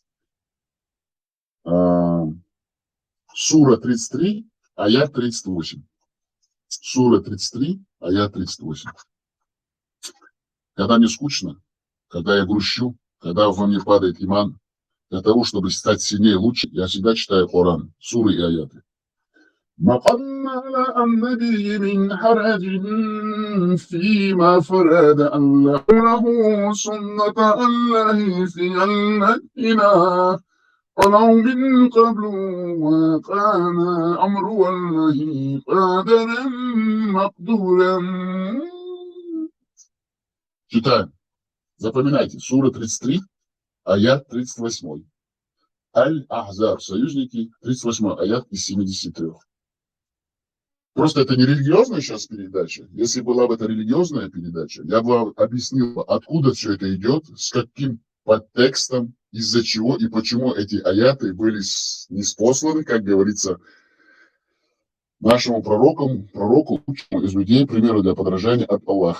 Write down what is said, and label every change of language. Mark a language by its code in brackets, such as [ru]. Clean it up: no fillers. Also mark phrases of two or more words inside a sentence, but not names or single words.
[ru] Сура 33, аят 38. Сура 33, аят 38. Когда мне скучно, когда я грущу, когда во мне падает иман, для того, чтобы стать сильнее и лучше, я всегда читаю Коран, суры и аяты. [ar] ما قل على النبي من حرج فيما فرد الله له سنة الله في الذين خلوا من قبل وكان أمر الله قادرا مقدورا. [ru] Читаем. Запоминайте. Сура 33, аят 38. Аль-Ахзаб, союзники, 38 аят из 73. Просто это не религиозная сейчас передача. Если была бы это религиозная передача, я бы объяснил, откуда все это идет, с каким подтекстом, из-за чего и почему эти аяты были ниспосланы, как говорится, нашему пророку лучшему из людей, примеру для подражания от Аллаха.